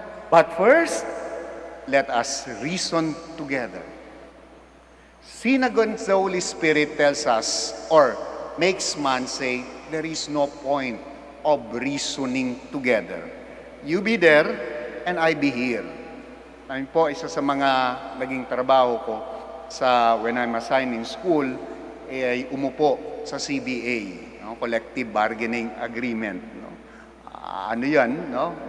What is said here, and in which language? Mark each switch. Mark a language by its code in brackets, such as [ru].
[en] But first, let us reason together. Sin against the Holy Spirit tells us, or makes man say, there is no point of reasoning together. You be there, and I be here. [tl] Ayun po, isa sa mga naging trabaho ko [en] when I'm assigned in school, [tl] ay umupo sa CBA, no? Collective Bargaining Agreement. No? Ano yan? No?